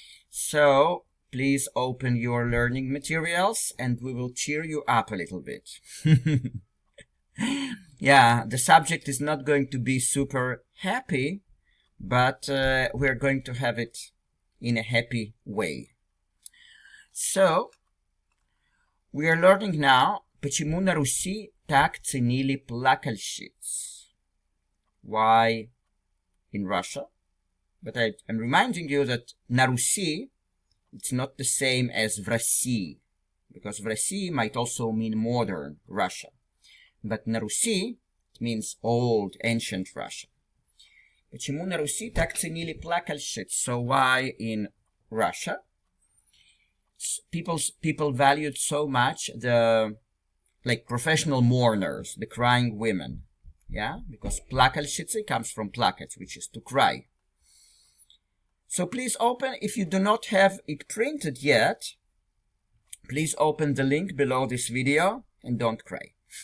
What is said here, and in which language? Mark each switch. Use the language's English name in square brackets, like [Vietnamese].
[English] So, please open your learning materials and we will cheer you up a little bit. Yeah, the subject is not going to be super happy, but we're going to have it in a happy way. So, we are learning now [Russian] Почему на Руси так ценили плакальщиц? [English] Why in Russia? But I'm reminding you that [Russian] на Руси, [English] it's not the same as [Russian] в России, [English] because в России might also mean modern Russia. But [Russian] на Руси, [English] it means old, ancient Russia. [Russian] Почему на Руси так ценили плакальщиц? [English] So why in Russia people valued so much the professional mourners, the crying women? Yeah, because плакальщицы comes from плакать, which is to cry. So please open, if you do not have it printed yet, please open the link below this video and don't cry.